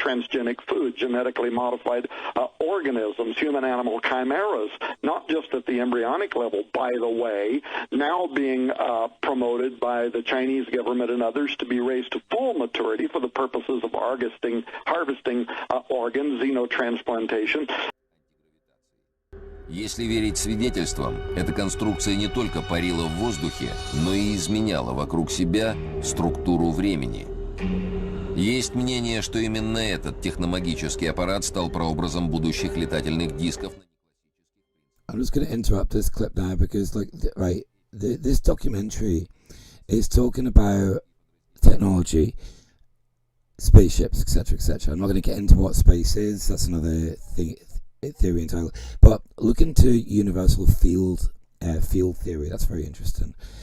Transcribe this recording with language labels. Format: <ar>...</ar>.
<en>Transgenic food, genetically modified organisms, human-animal chimeras, not just at the embryonic level, by the way, now being promoted by the Chinese government and others to be raised to full maturity for the purposes of harvesting organs, xenotransplantation.</en> <ru>Если верить свидетельствам, эта конструкция не только парила в воздухе, но и изменяла вокруг себя структуру времени. Есть мнение, что именно этот техномагический аппарат стал прообразом будущих летательных дисков.</ru> <en>I'm just going to interrupt this clip now because, this documentary is talking about technology, spaceships, etc., etc. I'm not going to get into what space is. That's another thing. Theory entirely, but look into universal field theory. That's very interesting.</en>